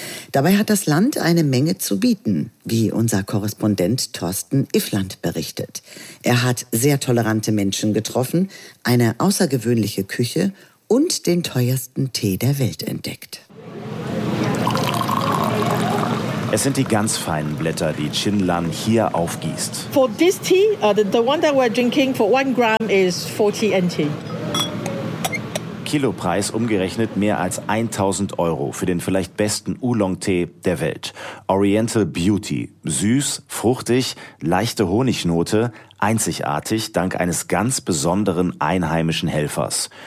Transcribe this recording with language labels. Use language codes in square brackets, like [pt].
[de] Dabei hat das Land eine Menge zu bieten, wie unser Korrespondent Thorsten Iffland berichtet. Er hat sehr tolerante Menschen getroffen, eine außergewöhnliche Küche und den teuersten Tee der Welt entdeckt. Es sind die ganz feinen Blätter, die Chin Lan hier aufgießt. [en] For this tea, the one that we're drinking for 1 gram is 40 NT. [de] Kilopreis umgerechnet mehr als 1000 Euro für den vielleicht besten Oolong-Tee der Welt. Oriental Beauty. Süß, fruchtig, leichte Honignote, einzigartig dank eines ganz besonderen einheimischen Helfers.